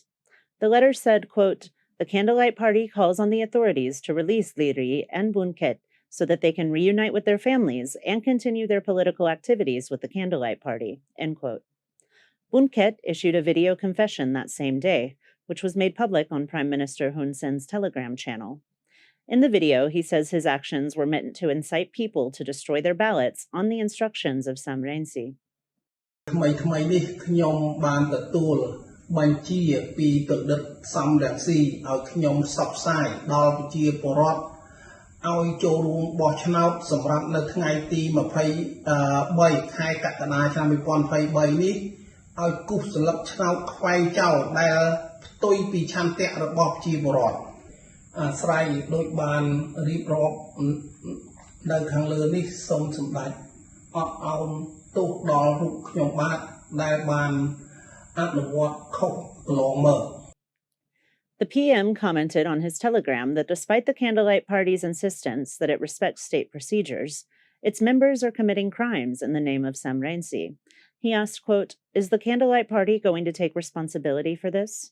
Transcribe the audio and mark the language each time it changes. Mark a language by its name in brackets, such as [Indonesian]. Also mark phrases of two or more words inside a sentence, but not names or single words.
[English] The letter said, quote, "The Candlelight Party calls on the authorities to release Lee Ri and Bun Ket so that they can reunite with their families and continue their political activities with the Candlelight Party," end quote. Bun Ket issued a video confession that same day, which was made public on Prime Minister Hun Sen's Telegram channel. In the video, he says his actions were meant to incite people to destroy their ballots on the instructions of Sam Rainsy. [Khmer] បញ្ជាពីទឹកដិតសំរងស៊ីឲ្យខ្ញុំផ្សព្វផ្សាយដល់ប្រជាពលរដ្ឋឲ្យចូលរួម បោះឆ្នោតសម្រាប់នៅថ្ងៃទី23ខែកក្កដាឆ្នាំ2023នេះឲ្យគូសស្លឹកឆ្នោតខ្វែងចោលដែលផ្ទុយពីឆន្ទៈរបស់ប្រជាពលរដ្ឋអាស្រ័យដោយបានរៀបរាប់នៅខាងលើនេះសូមសម្ដេចអត់ឱនទោសដល់រូបខ្ញុំបាទដែលបាន [English] The PM commented on his telegram that despite the Candlelight Party's insistence that it respects state procedures, its members are committing crimes in the name of Sam Rainsy. He asked, quote, "Is the Candlelight Party going to take responsibility for this?"